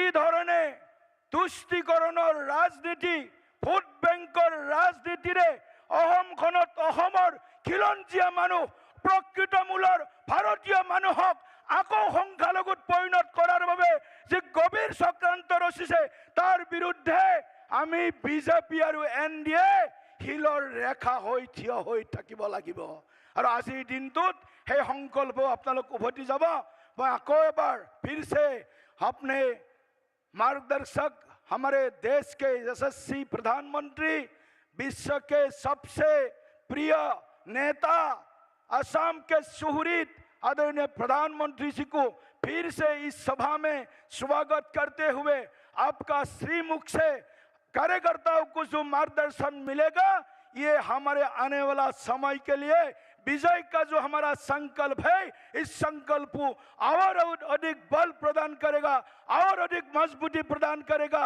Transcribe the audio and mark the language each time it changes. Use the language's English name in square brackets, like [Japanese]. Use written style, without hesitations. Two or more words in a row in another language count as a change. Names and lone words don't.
[Assamese] ধৰণে তুষ্টিকৰণৰ ৰাজনীতি, ভোট বেংকৰ ৰাজনীতিৰে অসমখনত অসমৰ খিলঞ্জীয়া মানুহ, প্ৰকৃত মূলৰ ভাৰতীয় মানুহক আকৌ সংখ্যালঘুত পৰিণত কৰাৰ বাবে যে গভীৰ চক্ৰান্ত ৰচিছে, তাৰ বিৰুদ্ধে আমি বিজেপি আৰু এনডিএ শিলৰ ৰেখা হৈ থিয় হৈ থাকিব লাগিব। আৰু আজিৰ দিনটোত সেই সংকল্প আপোনালোক উভতি যাব। মই আকৌ এবাৰ [Hindi] फिर से अपने मार्गदर्शक, हमारे देश के यशस्वी प्रधानमंत्री, विश्व के सबसे प्रिय नेता, असम के सुहृद आदरणीय प्रधानमंत्री जी को फिर से इस सभा में स्वागत करते हुए आपका श्रीमुख से कार्यकर्ताओं को जो मार्गदर्शन मिलेगा, ये हमारे आने वाला समय के लिए विजय का जो हमारा संकल्प है, इस संकल्प को और अधिक बल प्रदान करेगा, और अधिक मजबूती प्रदान करेगा।